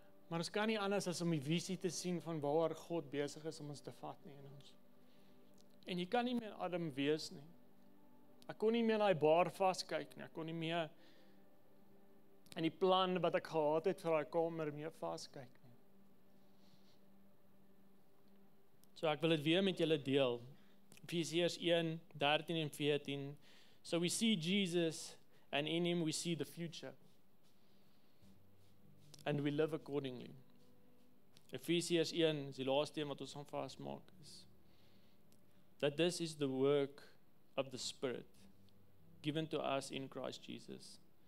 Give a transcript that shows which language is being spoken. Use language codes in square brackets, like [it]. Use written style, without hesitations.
[af] Maar ons kan nie anders as om die visie te sien van waar God besig is om ons te vat nie in ons. En jy kan nie meer Adam wees nie. Ek kon nie meer na die bar vaskyk nie. Ek kon nie meer in die plan wat ek gehad het vir daai kamer meer vaskyk nie. So ek wil dit weer met julle deel. Efesiërs 1:13 en 14. [en] So we see Jesus and in him we see the future. And we live accordingly. [af] Efesiërs 1 is die laaste een wat ons gaan vasmaak is. [en] That this is the work of the Spirit given to us in Christ Jesus.